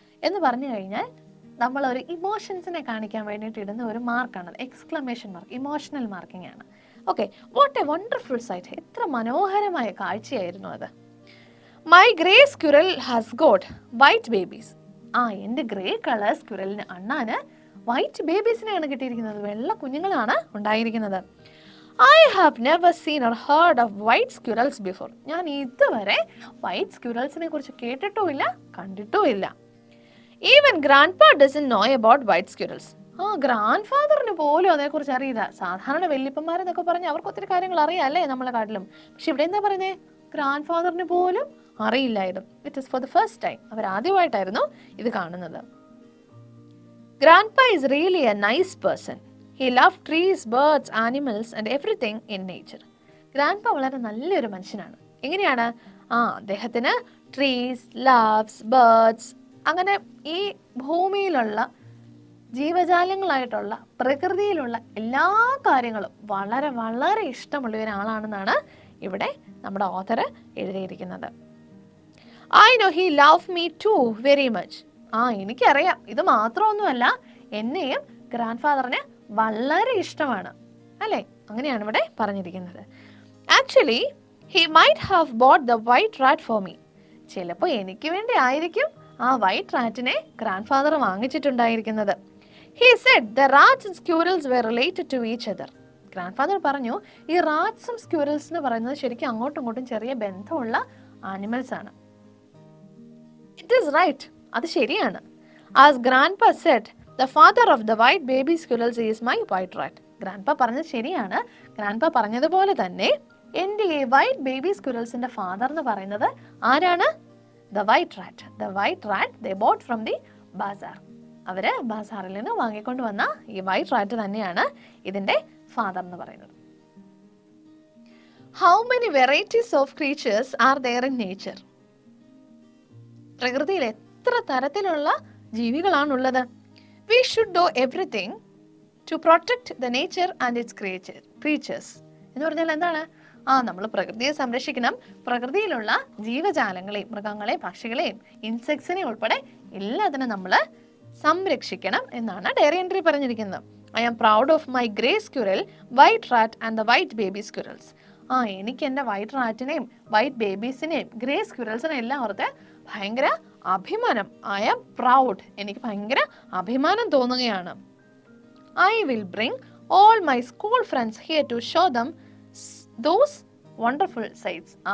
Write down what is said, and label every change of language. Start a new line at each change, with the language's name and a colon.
Malayalam: എന്ന് പറഞ്ഞു കഴിഞ്ഞാൽ നമ്മളൊരു ഇമോഷൻസിനെ കാണിക്കാൻ വേണ്ടിയിട്ട് ഇടുന്ന ഒരു മാർക്കാണത്, എക്സ്ക്ലമേഷൻ മാർക്ക്, ഇമോഷണൽ മാർക്കിംഗ് ആണ്.
English: okay, what a wonderful sight,
Malayalam: എത്ര മനോഹരമായ കാഴ്ചയായിരുന്നു അത്.
English: my grey squirrel has got white babies,
Malayalam: എൻ്റെ ഗ്രേ കളർ സ്ക്വിറലിന് അണ്ണാന് വൈറ്റ് ബേബീസിനെയാണ് കിട്ടിയിരിക്കുന്നത്, വെള്ള കുഞ്ഞുങ്ങളാണ് ഉണ്ടായിരിക്കുന്നത്.
English: I have never seen or heard of white squirrels before,
Malayalam: ഞാൻ ഇതുവരെ വൈറ്റ് സ്ക്വിറൽസിനെ കുറിച്ച് കേട്ടിട്ടുമില്ല കണ്ടിട്ടുമില്ല.
English: Even grandpa doesn't know about white squirrels,
Malayalam: grand ഫാദറിന് പോലും അതേക്കുറിച്ച് അറിയില്ല. സാധാരണ വല്യപ്പന്മാരെന്നൊക്കെ പറഞ്ഞാൽ അവർക്ക് ഒത്തിരി കാര്യങ്ങൾ അറിയാം അല്ലേ നമ്മളെ കാട്ടിലും. പക്ഷെ ഇവിടെ എന്താ പറയുന്നത്? ഗ്രാൻഡ് ഫാദറിന് പോലും അറിയില്ലായിരുന്നു.
English: it is for the first time,
Malayalam: അവർ ആദ്യമായിട്ടായിരുന്നു ഇത് കാണുന്നത്.
English: Grandpa is really a nice person. He loved trees, birds, animals and everything in nature.
Malayalam: Grandpa വളരെ നല്ലൊരു മനുഷ്യനാണ്. എങ്ങനെയാണ്? അദ്ദേഹത്തിന് ട്രീസ്, ലവ്സ്, ബേർഡ്സ്, അങ്ങനെ ഈ ഭൂമിയിലുള്ള ജീവജാലങ്ങളായിട്ടുള്ള പ്രകൃതിയിലുള്ള എല്ലാ കാര്യങ്ങളും വളരെ വളരെ ഇഷ്ടമുള്ള ഒരാളാണെന്നാണ് ഇവിടെ നമ്മുടെ ഓഥർ എഴുതിയിരിക്കുന്നത്.
English: I know he loved me too very much.
Malayalam: എനിക്കറിയാം, ഇത് മാത്രമൊന്നുമല്ല, എന്നെയും ഗ്രാൻഡ് ഫാദറിന് വളരെ ഇഷ്ടമാണ് അല്ലേ? അങ്ങനെയാണ് ഇവിടെ പറഞ്ഞിരിക്കുന്നത്.
English: actually he might have bought the white rat for me,
Malayalam: ചിലപ്പോൾ എനിക്ക് വേണ്ടി ആയിരിക്കും ആ white റാറ്റിനെ grand father വാങ്ങിച്ചിട്ടുണ്ടായിരിക്കുന്നത്.
English: He said the rats and squirrels were related to each other.
Malayalam: Grand father പറഞ്ഞു ഈ റാറ്റ്സും സ്ക്യൂറൽസ് എന്ന് പറയുന്നത് ശരിക്കും അങ്ങോട്ടും ഇങ്ങോട്ടും ചെറിയ ബന്ധമുള്ള ആനിമൽസ് ആണ്.
English: it is right,
Malayalam: അത് ശരിയാണ്.
English: As grandpa said the father of the white baby squirrels is my white rat.
Malayalam: Grandpa പറഞ്ഞത് ശരിയാണ്. ഗ്രാൻഡ്പ പറഞ്ഞതുപോലെ തന്നെ എൻ്റെ ഈ വൈറ്റ് ബേബി സ്ക്വിറൽസിൻ്റെ ഫാദർ എന്ന് പറയുന്നത് ആരാണ്?
English: The white rat. The white rat they bought from the bazaar.
Malayalam: അവർ ബാസാറിൽ നിന്ന് വാങ്ങിക്കൊണ്ട് വന്ന ഈ വൈറ്റ് റാറ്റ് തന്നെയാണ് ഇതിൻ്റെ ഫാദർ എന്ന് പറയുന്നത്.
English: How many varieties of creatures are there in nature?
Malayalam: പ്രകൃതിയിൽ എത്ര തരത്തിലുള്ള ജീവികളാണുള്ളത്?
English: We should do everything to protect the nature and its creatures.
Malayalam: എന്ന് പറഞ്ഞാൽ എന്താണ്? നമ്മൾ പ്രകൃതിയെ സംരക്ഷിക്കണം, പ്രകൃതിയിലുള്ള ജീവജാലങ്ങളെയും മൃഗങ്ങളെയും പക്ഷികളെയും ഇൻസെക്ട്സിനെയും ഉൾപ്പെടെ എല്ലാത്തിനും നമ്മൾ സംരക്ഷിക്കണം എന്നാണ് ഡയറി എൻട്രി പറഞ്ഞിരിക്കുന്നത്.
English: I am proud of my grey squirrel, white rat and the white baby squirrels.
Malayalam: എനിക്ക് എൻ്റെ വൈറ്റ് റാറ്റിനെയും വൈറ്റ് ബേബീസിനെയും ഗ്രേ സ്ക്വിറൽസിനെയും എല്ലാം ഓർത്ത് ഭയങ്കര അഭിമാനം.
English: I am proud,
Malayalam: എനിക്ക് ഭയങ്കര അഭിമാനം തോന്നുകയാണ്.
English: I will bring all my school friends here to show them those wonderful sights.